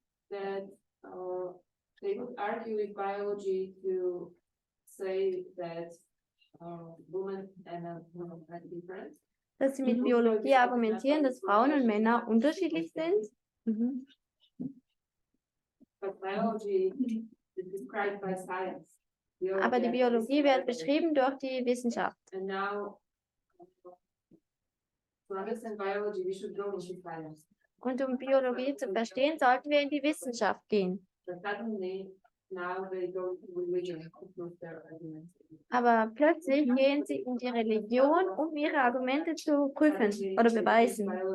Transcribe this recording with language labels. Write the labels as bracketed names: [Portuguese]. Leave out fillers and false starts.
[English] That they would argue with biology to say that women and men are different. [German] Dass sie mit Biologie argumentieren, dass Frauen und Männer unterschiedlich sind. Mhm. [English] But biology is described by science. [German] Aber die Biologie wird beschrieben durch die Wissenschaft. [English] And now, to understand biology, we should go into science. [German] Und um Biologie zu verstehen, sollten wir in die Wissenschaft gehen. [English] But suddenly, now they go to religion to prove their arguments. [German] Aber plötzlich gehen sie in die Religion, um ihre Argumente zu prüfen oder beweisen.